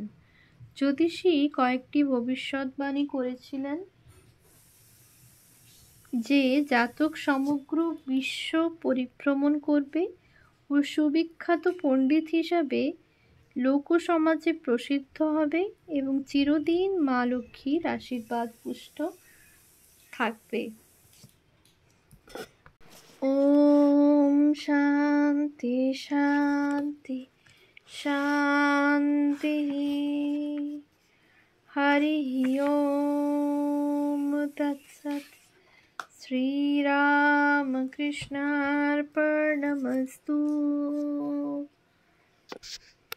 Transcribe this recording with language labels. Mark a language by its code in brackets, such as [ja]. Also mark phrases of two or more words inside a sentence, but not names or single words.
[bn] জ্যোতিষী কয়েকটি ভবিষ্যৎবাণী করেছিলেন যে জাতক সমগ্র বিশ্ব পরিভ্রমণ করবে ও সুবিখ্যাত পণ্ডিত হিসাবে লোকসমাজে প্রসিদ্ধ হবে এবং চিরদিন মা লক্ষ্মীর আশীর্বাদ পুষ্ট থাকবে। [sa] ओम शांति शांति शांति। हरि ओम तत्सत्। श्री राम कृष्णार्पणमस्तु।